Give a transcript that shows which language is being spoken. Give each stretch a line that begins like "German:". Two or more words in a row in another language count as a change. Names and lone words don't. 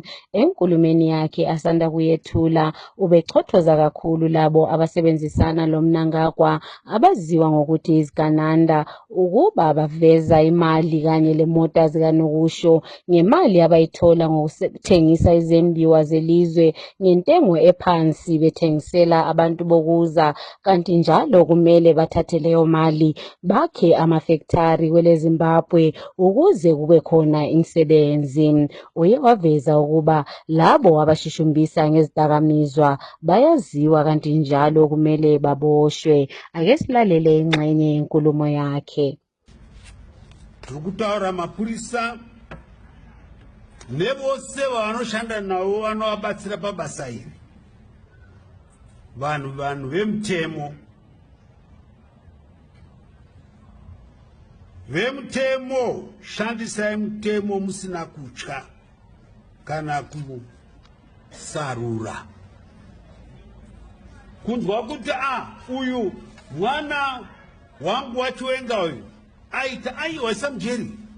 North Ndebele: Enkulumeni yakhe asanda kuyethula ubechothoza kakhulu labo abasebenzisana lomnangagwa abaziwa ngokuthi izigananda ukuba baveza imali kanye lemota zikanokusho ngemali abayithola ngokuthengisa izembiwa zelizwe ngentengo ephansi bethengisela abantu bokuza, kanti njalo kumele bathathe leyo mali bakhe amafektari kwele Zimbabwe ukuze kube khona imisebenzi. Uye waveza ukuba labo abashushumbisa ngezidakamizwa bayaziwa kanti njalo kumele baboshwe. Ake silalele ingxenye yenkulumo yakhe.
Shona: Tikutaura mapurisa nevose vanoshanda navo vanovabatsira pabasa iri, vanhu vemutemo vemutemo shandisai mutemo musina kutya kana kusarura kunzwa kuti uyu mwana wangu waChiwenga uyu aita aiwa mjeri.